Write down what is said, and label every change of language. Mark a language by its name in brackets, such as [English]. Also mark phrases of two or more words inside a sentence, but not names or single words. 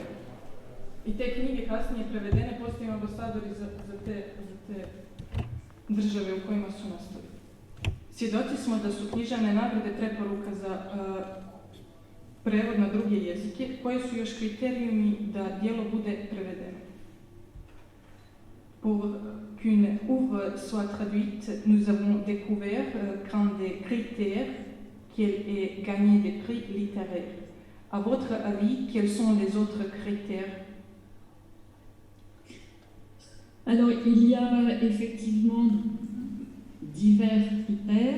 [Serbian] I te knjige kasnije prevedene postaju ambasadori za te države u kojima su nastali. Svjedoci smo da su književne nagrade preporuka za prevod na druge jezike, koji su još kriterijumi da djelo bude prevedeno. [French] Pour qu'une œuvre soit traduite, nous avons découvert qu'un des critères qu'elle ait gagné des prix littéraires. À votre avis, quels sont les autres critères? Alors, il y a effectivement divers critères.